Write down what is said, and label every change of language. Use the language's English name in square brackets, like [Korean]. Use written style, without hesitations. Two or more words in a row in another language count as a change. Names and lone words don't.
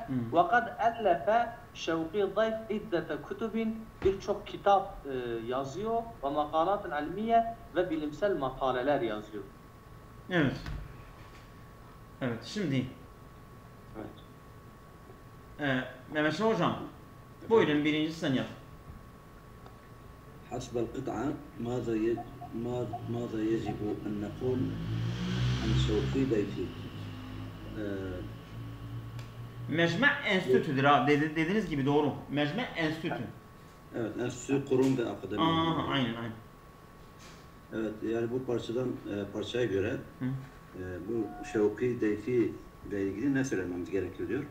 [Arabic] وقد ألف شوقي ضيف عدة كتب, [Turkish] birçok kitap yazıyor ve makalat-ı ilmiye ve bilimsel makaleler yazıyor. Evet. Evet, şimdi Mehmet Şah Hocam, buyurun birinci sen yap. [Arabic] حسب القطعة ماذا يجب أن نقول عن شوقي ضيفي؟ [Turkish] Mecma enstitüdür ha, dediğiniz gibi doğru. Mecma enstitü. Evet, enstitü, kurum ve akademi. Aynen. Evet, yani bu parçaya göre bu Şevki Dayfi ile ilgili ne söylememiz gerekiyor diyor.